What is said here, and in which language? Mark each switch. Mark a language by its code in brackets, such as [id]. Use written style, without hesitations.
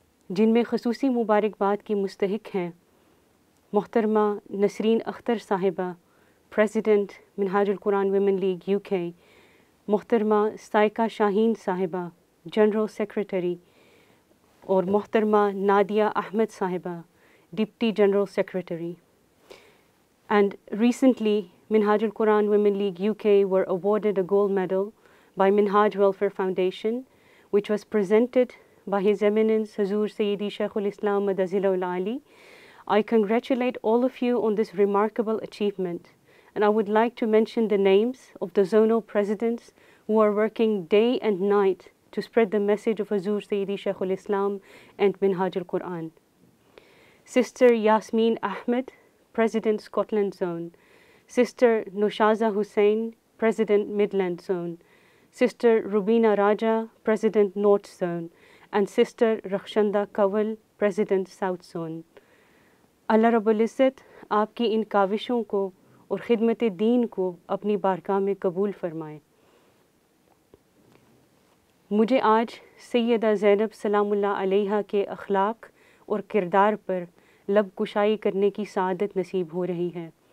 [hi] जिनमें ख़ुसूसी मुबारकबाद की मुस्तहिक हैं मोहतरमा नसरीन अख्तर साहिबा, president Minhajul Quran women league UK, मोहतरमा साइका शाहीन साहिबा, जनरल सेक्रेटरी, और मोहतरमा नादिया अहमद साहिबा, deputy general secretary. [en] And recently, Minhajul Quran Women League UK were awarded a gold medal by Minhaj Welfare Foundation, which was presented by His Eminence Hazur Sayyidi Sheikhul Islam Madazilahul Ali. I congratulate all of you on this remarkable achievement, and I would like to mention the names of the zonal presidents who are working day and night to spread the message of Hazur Sayyidi Sheikhul Islam and Minhajul Quran. Sister Yasmin Ahmed, President Scotland Zone. Sister Noshaza Hussain, President Midland Zone. Sister Rubina Raja, President North Zone. And Sister Rakhshanda Kawal, President South Zone. [hi] अल्लाह रब्बुल इज़्ज़त आपकी इन काविशों को और ख़िदमत दीन को अपनी बारगाह में कबूल फ़रमाए। मुझे आज सैयदा ज़ैनब सलामुल्लाह अलैहा के अखलाक और किरदार पर लब कुशाई करने की सआदत नसीब हो रही है।